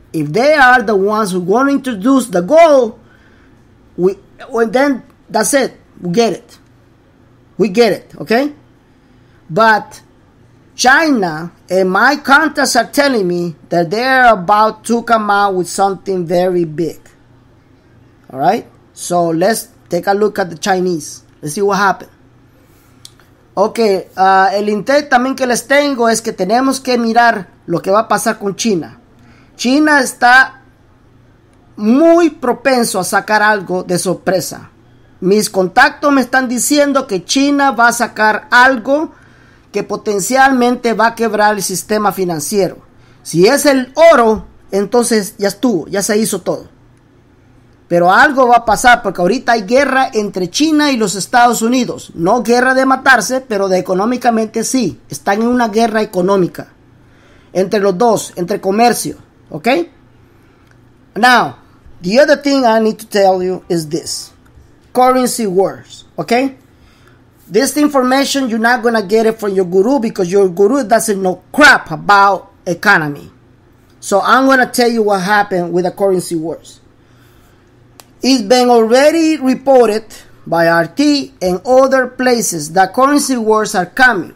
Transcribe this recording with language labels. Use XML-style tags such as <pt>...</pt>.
<en>If they are the ones who are going to introduce the gold, then that's it. We get it. We get it, okay? But China and my contacts are telling me that they're about to come out with something very big. All right? So let's take a look at the Chinese. Let's see what happened.</en> <es>Ok, el intent también que les tengo es que tenemos que mirar lo que va a pasar con China. China está muy propenso a sacar algo de sorpresa. Mis contactos me están diciendo que China va a sacar algo que potencialmente va a quebrar el sistema financiero. Si es el oro, entonces ya estuvo, ya se hizo todo. Pero algo va a pasar, porque ahorita hay guerra entre China y los Estados Unidos. No guerra de matarse, pero de económicamente sí. Están en una guerra económica entre los dos, entre comercio. ¿Ok?</es> <en>Now, the other thing I need to tell you is this. Currency wars. ¿Ok? This information, you're not going to get it from your guru, because your guru doesn't know crap about economy. So I'm going to tell you what happened with the currency wars. It's been already reported by RT and other places that currency wars are coming.</en>